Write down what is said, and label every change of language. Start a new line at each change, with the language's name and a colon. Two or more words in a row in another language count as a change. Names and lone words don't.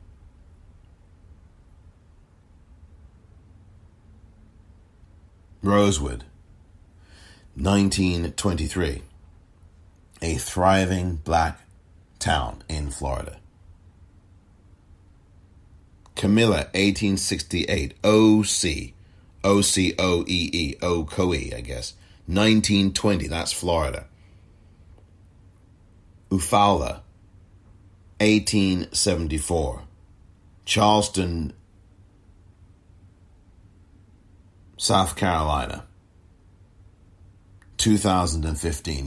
English: Rosewood, 1923, a thriving black town in Florida. Camilla, 1868, O-C, O-C-O-E-E, Ocoee, I guess, 1920, that's Florida. Eufaula, 1874, Charleston, South Carolina, 2015.